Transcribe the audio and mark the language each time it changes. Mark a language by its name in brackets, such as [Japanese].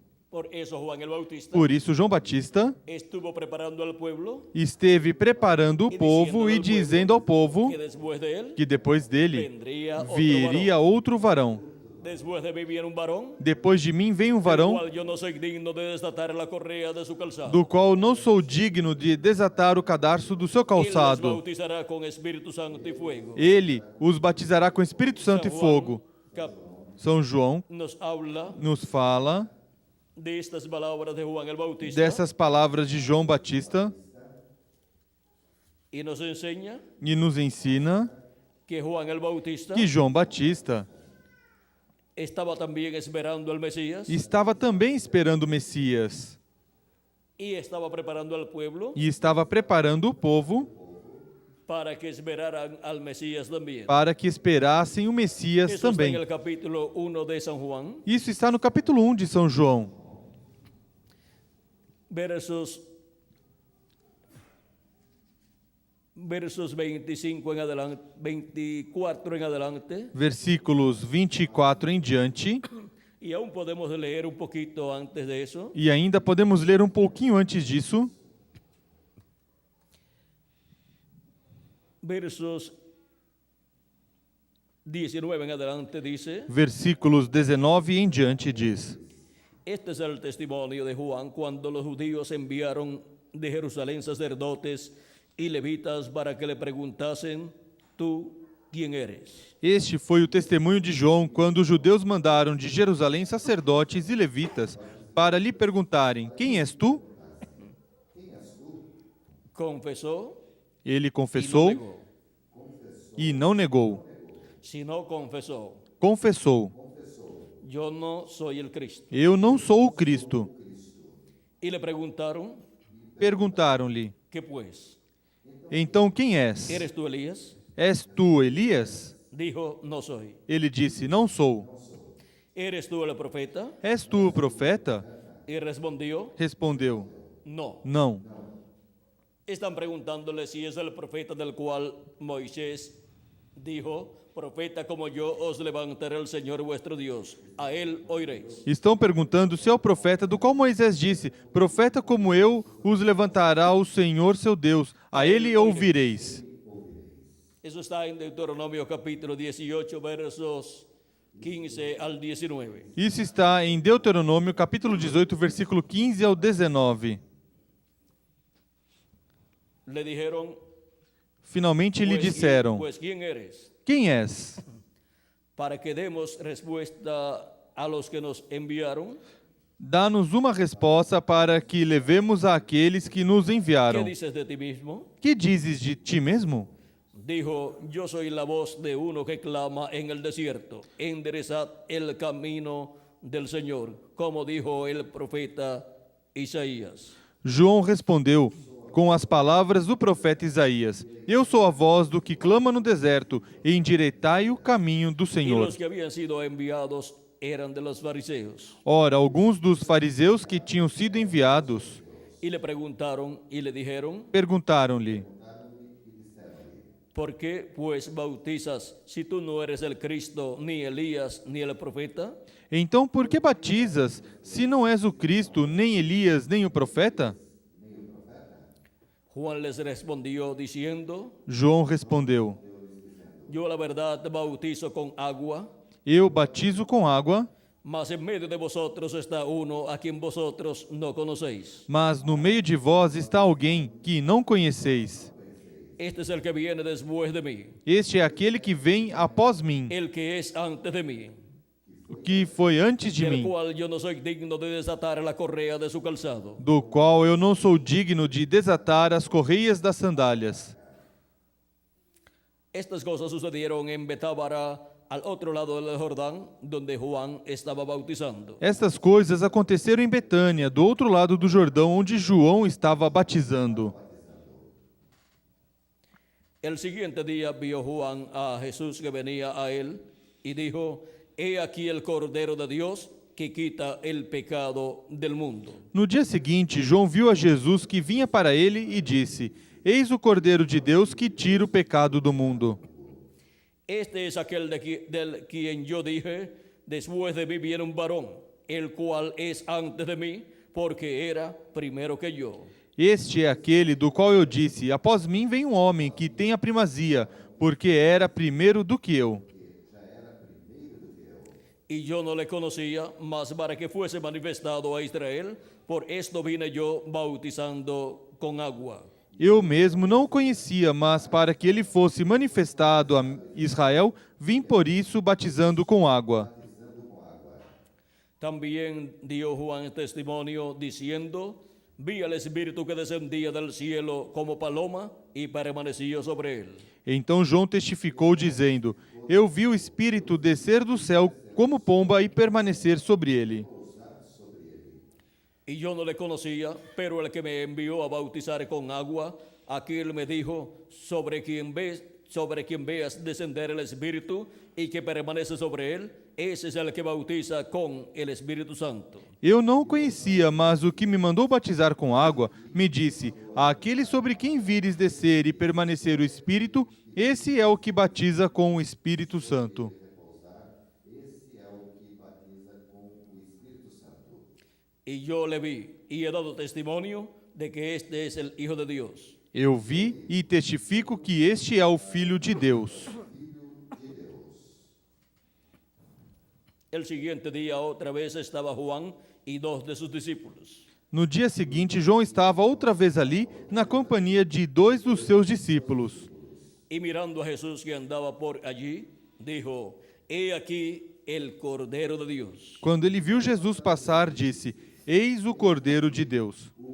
[Spanish] Por eso Juan el Bautista [Portuguese] Por isso, João Batista [Spanish] estuvo preparando al pueblo [Portuguese] esteve preparando o povo e dizendo ao povo [Spanish] que después de él [Portuguese] que depois dele [Spanish] vendría otro [Portuguese] viria [Spanish] varón. [Portuguese] outro varão. [Spanish] Después de mí viene un varón, [Portuguese] Depois de mim vem um [Spanish] del [Portuguese] varão [Spanish] cual yo no soy digno de desatar la correa de su calzado. [Portuguese] do qual não sou digno de desatar o cadarço do seu [Spanish] Él los [Portuguese] calçado. [Spanish] bautizará con Espíritu Santo y fuego. [Portuguese] Ele os batizará com Espírito Santo e [Spanish] San [Portuguese] fogo. [Spanish] Juan [Portuguese] São João [Spanish] nos habla [Portuguese] nos fala [Spanish] de estas palabras de Juan el Bautista [Portuguese] dessas palavras de João Batista [Spanish] y nos enseña [Portuguese] e nos ensina [Spanish] que Juan el Bautista [Portuguese] que João Batista [Spanish] estaba también esperando al Mesías [Portuguese] estava também esperando o Messias [Spanish] y estaba preparando al pueblo [Portuguese] e estava preparando o povo [Spanish] para que esperaran al Mesías también. [Portuguese] para que esperassem o Messias [Spanish] Eso está en [Portuguese] também. [Spanish] el capítulo 1 de San Juan, [Portuguese] Isso está no capítulo 1 de São João, [Spanish] versos 25 en adelante, 24 en adelante, [Portuguese] versículos 24 em diante, [Spanish] y aún podemos leer un poquito antes de eso. [Portuguese] e ainda podemos ler um pouquinho antes disso, [Spanish] Versos 19 en adelante dice: [Portuguese] versículos 19 em diante diz: [Spanish] Este es el testimonio de Juan cuando los judíos enviaron de Jerusalén sacerdotes y levitas para que le preguntasen: ¿Tú quién eres? [Portuguese] Este foi o testemunho de João quando os judeus mandaram de Jerusalém sacerdotes e levitas para lhe perguntarem: Quem és tu? [Spanish] Confesó [Portuguese] Ele [Spanish] y no [Portuguese] confessou [Spanish] negó. [Portuguese] e não negou. [Spanish] Si no confesó, [Portuguese] Confessou: [Spanish] yo no soy el Cristo. [Portuguese] Eu não sou o Cristo. [Spanish] Y le preguntaron: [Portuguese] Perguntaram-lhe: [Spanish] ¿Qué pues? [Portuguese] Então quem és? [Spanish] ¿Eres tú Elías? [Portuguese] És tu Elias? [Spanish] Dijo: No soy. [Portuguese] Ele disse: Não sou. [Spanish] ¿Eres tú el profeta? [Portuguese] És tu o profeta? [Spanish] Y respondió: [Portuguese] Respondeu: [Spanish] No. [Portuguese] Não. [Spanish] Están preguntándole si es el profeta del cual Moisés dijo: Profeta como yo os levantará el Señor vuestro Dios, a él oiréis. [Portuguese] Estão perguntando se é o profeta do qual Moisés disse: Profeta como eu os levantará o Senhor seu Deus, a ele ouvireis. [Spanish] Eso está en Deuteronomio capítulo 18, versos 15 al 19. [Portuguese] Isso está em Deuteronômio, capítulo 18, versículo 15 ao 19. [Spanish] Le dijeron: [Portuguese] Finalmente lhe disseram: [Spanish] Pues ¿quién eres? [Portuguese] Quem és? [Spanish] Para que demos respuesta a los que nos enviaron. [Portuguese] Dá-nos uma resposta para que levemos àqueles que nos [Spanish] ¿Qué [Portuguese] enviaram. [Spanish] dices de ti mismo? [Portuguese] Que dizes de ti mesmo? [Spanish] Dijo: Yo soy la voz de uno que clama en el desierto, enderezad el camino del Señor, como dijo el profeta Isaías. [Portuguese] João respondeu com as palavras do profeta Isaías: Eu sou a voz do que clama no deserto, endireitai o caminho do [Spanish] Y [Portuguese] Senhor. [Spanish] los que habían sido enviados eran de los fariseos. [Portuguese] Ora, alguns dos fariseus que tinham sido enviados [Spanish] Y le preguntaron y le dijeron: [Portuguese] perguntaram-lhe: [Spanish] ¿Por qué pues bautizas si tú no eres el Cristo, ni Elías, ni el profeta? [Portuguese] Então por que batizas, se não és o Cristo, nem Elias, nem o profeta? [Spanish] Juan les respondió diciendo: [Portuguese] João respondeu: [Spanish] Yo la verdad te bautizo con agua, [Portuguese] Eu batizo com água, [Spanish] mas en medio de vosotros está uno a quien vosotros no conocéis. [Portuguese] mas no meio de vós está alguém que não conheceis. [Spanish] Este es el que viene después de mí, [Portuguese] Este é aquele que vem após mim, [Spanish] el que es antes de mí, [Portuguese] que foi antes de [Spanish] del [Portuguese] mim, [Spanish] cual yo no soy digno de desatar la correa de su calzado. [Portuguese] do qual eu não sou digno de desatar as correias das sandálias. [Spanish] Estas cosas sucedieron en Betábara, al otro lado del Jordán, donde Juan estaba bautizando. [Portuguese] Estas coisas aconteceram em Betânia, do outro lado do Jordão, onde João estava batizando. [Spanish] El siguiente día vio Juan a Jesús que venía a él y dijo: He aquí el Cordero de Dios que quita el pecado del mundo. [Portuguese] No dia seguinte, João viu a Jesus que vinha para ele e disse: Eis o Cordeiro de Deus que tira o pecado do mundo. [Spanish] Este es aquel del quien yo dije: Después de mí viene un varón, el cual es antes de mí, porque era primero que yo. [Portuguese] Este é aquele do qual eu disse: após mim vem um homem que tem a primazia, porque era primeiro do que eu. [Spanish] Y yo no le conocía, mas para que fuese manifestado a Israel, por esto vine yo bautizando con agua. [Portuguese] Eu mesmo não o conhecia, mas para que ele fosse manifestado a Israel, vim por isso batizando com água. [Spanish] También dio Juan testimonio diciendo: vi al Espíritu que descendía del cielo como paloma y permaneció sobre él. [Portuguese] Então João testificou dizendo: eu vi o Espírito descer do céu como pomba e permanecer sobre ele. [Spanish] Y yo no le conocía, pero el que me envió a bautizar con agua, aquel me dijo: sobre quien veas descender el Espíritu y que permanece sobre él, ese es el que bautiza con el Espíritu Santo. [Portuguese] Eu não o conhecia, mas o que me mandou batizar com água me disse: aquele sobre quem vires descer e permanecer o Espírito, esse é o que batiza com o Espírito Santo. [Spanish] Y yo le vi y he dado testimonio de que este es el Hijo de Dios. [Portuguese] Eu vi e testifico que este é o Filho de Deus. [Spanish] El siguiente día otra vez estaba Juan y dos de sus discípulos. [Portuguese] No dia seguinte, João estava outra vez ali, na companhia de 2 dos seus discípulos. [Spanish] Y mirando a Jesús que andaba por allí, dijo: he aquí el Cordero de Dios. [Portuguese] Quando ele viu Jesus passar, disse: eis o Cordeiro de Deus.